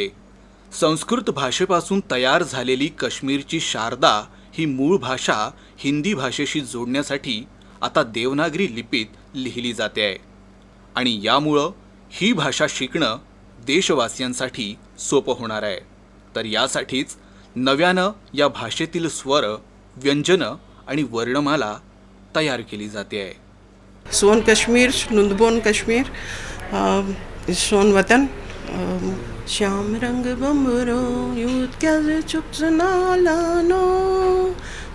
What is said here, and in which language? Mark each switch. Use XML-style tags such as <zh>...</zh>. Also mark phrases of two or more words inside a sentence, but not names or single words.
<mr>संस्कृत भाषेपासून तयार झालेली काश्मीरची शारदा ही मूळ भाषा हिंदी भाषेशी जोडण्यासाठी आता देवनागरी लिपीत लिहिली जाते आहे आणि यामुळं ही भाषा शिकणं देशवासियांसाठी सोपं होणार आहे. तर यासाठीच नव्यानं या भाषेतील स्वर, व्यंजनं आणि वर्णमाला तयार केली जाते आहे.</mr> <ks>सोन कश्मीर, नुंदबोन कश्मीर, सोन वतन, श्याम रंग बंबरो यूथ क्या चुप सुना लानो</ks>